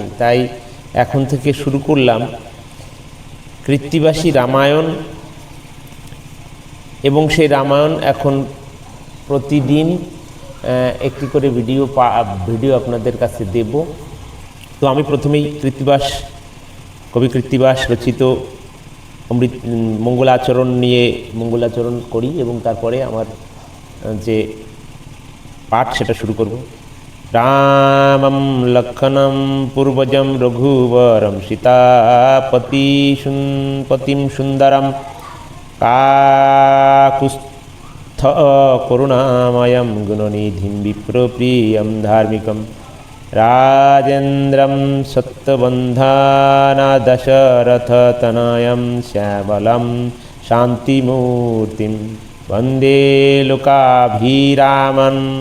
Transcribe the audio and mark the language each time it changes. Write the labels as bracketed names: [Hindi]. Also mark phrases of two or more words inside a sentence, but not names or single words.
[Bangla] তাই এখন থেকে শুরু করলাম কৃত্তিবাসী রামায়ণ, এবং সেই রামায়ণ এখন প্রতিদিন একটি করে ভিডিও আপনাদের কাছে দেব। তো আমি প্রথমেই কবি কৃত্তিবাস রচিত মঙ্গলাচরণ নিয়ে মঙ্গলাচরণ করি এবং তারপরে আমার যে পাঠ সেটা শুরু করব। [Sanskrit] রামম লক্ষণম পূর্বজম রঘুবরম সীতাপতিম সুন্দরম কাকুস্থ করুণাময়ম গুণনিধিম বিপ্রপ্রিয়ম ধার্মিকম রাজেন্দ্রম সত্যবন্ধানা দশরথতনয়ম শ্যামলম শান্তিমূর্তিম বন্দে লোকাভিরামন